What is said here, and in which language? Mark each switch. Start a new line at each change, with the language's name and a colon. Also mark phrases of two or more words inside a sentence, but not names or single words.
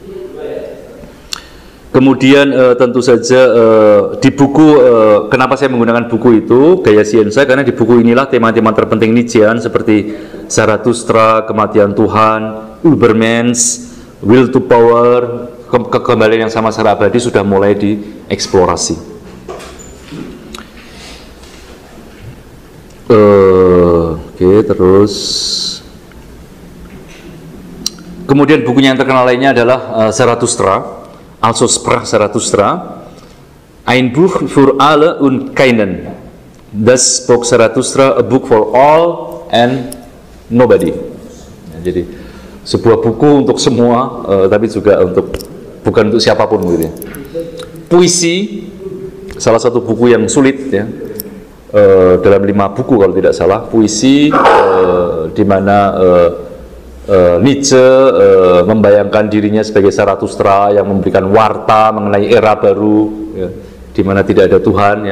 Indonesian: Kemudian tentu saja di buku, kenapa saya menggunakan buku itu, Gaya Sienza, karena di buku inilah tema-tema terpenting Nietzschean seperti Zarathustra, kematian Tuhan,
English: Übermensch, Will to Power,
Indonesian: kekembalian yang sama secara abadi sudah mulai dieksplorasi. Oke, terus kemudian bukunya yang terkenal lainnya adalah Zarathustra,
German: Also sprach Zarathustra, ein Buch für alle und keinen.
English: Das spoke Zarathustra, a book for all and nobody.
Indonesian: Jadi sebuah buku untuk semua, tapi juga bukan untuk siapapun, gitu, ya. Puisi, salah satu buku yang sulit, ya, dalam 5 buku kalau tidak salah, puisi, di mana Nietzsche membayangkan dirinya sebagai Zarathustra yang memberikan warta mengenai era baru, ya, di mana tidak ada Tuhan, ya.